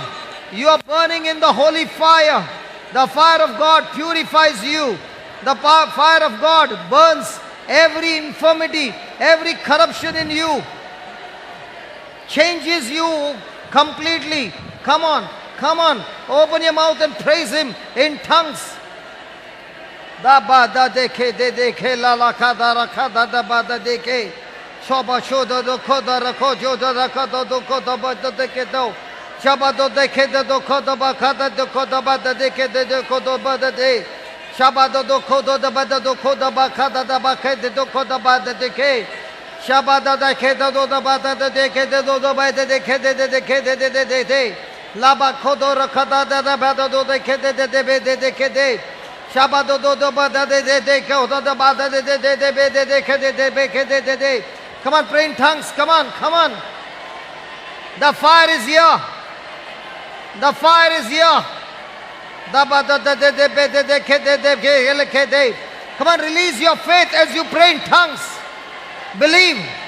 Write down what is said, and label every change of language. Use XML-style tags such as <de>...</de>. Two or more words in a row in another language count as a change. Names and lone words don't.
<en>You are burning in the holy fire. The fire of God purifies you. The fire of God burns every infirmity, every corruption in you, changes you completely. Come on, open your mouth and praise Him in tongues. Da ba da deke de deke la la ka da ra ka da da ba da deke. Shoba shoda do ko da ra ko jo da ra ka do ko da ba da deke do. Shaba do deke de do ko da ba ka da do ko da ba da deke de ko do ba da de. Shabado do kodo da bada do koda bakada da bakade do koda bada de ke. Shabada da keda do da bada de ke de do bada de ke de ke de. Laba kodo rakada da bada do de ke de ke de. Shabado do bada de koda da bada de ke de. Come on, pray in tongues. Come on. The fire is here. The fire is here. Come on, release your faith as you pray in tongues. Believe.</en>